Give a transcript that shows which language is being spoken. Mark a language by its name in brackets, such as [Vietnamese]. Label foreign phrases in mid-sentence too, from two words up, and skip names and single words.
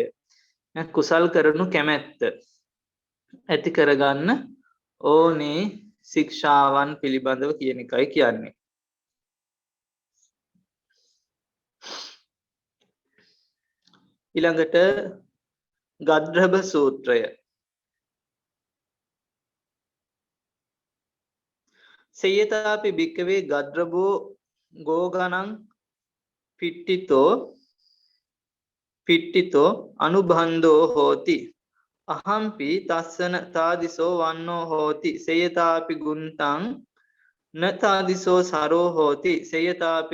[Sinhala] කුසල් කරනු කැමැත්ත ඇති කරගන්න ඕනේ ශික්ෂාවන් පිළිබඳව කියන එකයි කියන්නේ. ඊළඟට ගද්රභ සූත්‍රය. [Pali] සේයතාපි භික්කවේ ගද්රභෝ ගෝගණං පිට්ටිතෝ අනුබන්ධෝ හෝති අහම්පි තස්සන තාදිසෝ වන්නෝ හෝති සේයතාපි ගුන්තං න තාදිසෝ සරෝ හෝති සේයතාපි